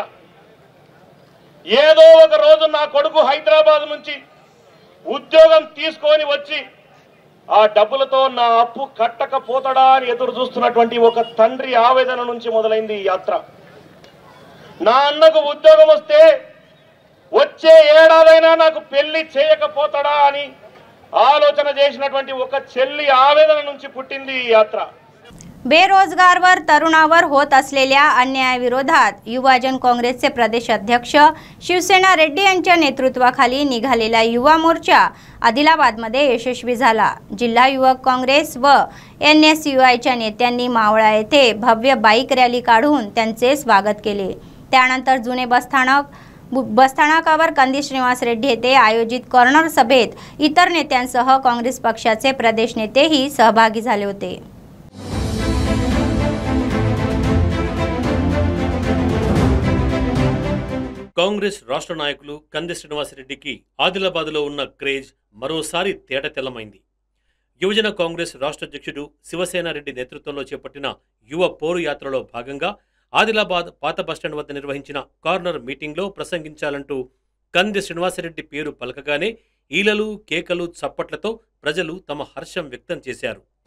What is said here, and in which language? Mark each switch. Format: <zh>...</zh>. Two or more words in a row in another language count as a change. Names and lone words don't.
<te>ఏదో ఒక రోజు నా కొడుకు హైదరాబాద్ నుంచి ఉద్యోగం తీసుకొని వచ్చి ఆ డబ్బులతో నా అప్పు కట్టకపోతాడా అని ఎదురు చూస్తున్నటువంటి ఒక తండ్రి ఆవేదన నుంచి మొదలైంది ఈ యాత్ర। నా అన్నకు ఉద్యోగం వస్తే వచ్చే ఏడాదైనా నాకు పెళ్లి చేయకపోతాడా అని ఆలోచన చేసినటువంటి ఒక చెల్లి ఆవేదన నుంచి పుట్టింది ఈ యాత్ర।</te> <mr>बेरोजगारवर तरुणावर होत असलेल्या अन्यायाविरोधात युवाजन काँग्रेसचे प्रदेश अध्यक्ष शिवसेना रेड्डी यांच्या नेतृत्वाखाली निघालेला युवा मोर्चा आदिलाबादमध्ये यशस्वी झाला। जिल्हा युवक काँग्रेस व एनएसयूआयच्या नेत्यांनी मावळा येथे भव्य बाईक रॅली काढून त्यांचे स्वागत केले। त्यानंतर जुने बसस्थानकावर कंदी श्रीनिवास रेड्डी येथे आयोजित कॉर्नर सभेत इतर नेत्यांसह काँग्रेस पक्षाचे प्रदेश नेतेही सहभागी झाले होते।</mr> <te>కాంగ్రెస్ రాష్ట్ర నాయకులు కంది శ్రీనివాసరెడ్డికి ఆదిలాబాద్లో ఉన్న క్రేజ్ మరోసారి తేటతెల్లమైంది। యువజన కాంగ్రెస్ రాష్ట్ర అధ్యక్షుడు శివసేన రెడ్డి నేతృత్వంలో చేపట్టిన యువ పోరు యాత్రలో భాగంగా ఆదిలాబాద్ పాత బస్టాండ్ వద్ద నిర్వహించిన</te> <en>corner meeting</en> <te>ప్రసంగించాలంటూ కంది శ్రీనివాసరెడ్డి పేరు పలకగానే ఈలలు, కేకలు, చప్పట్లతో ప్రజలు తమ హర్షం వ్యక్తం చేశారు।</te>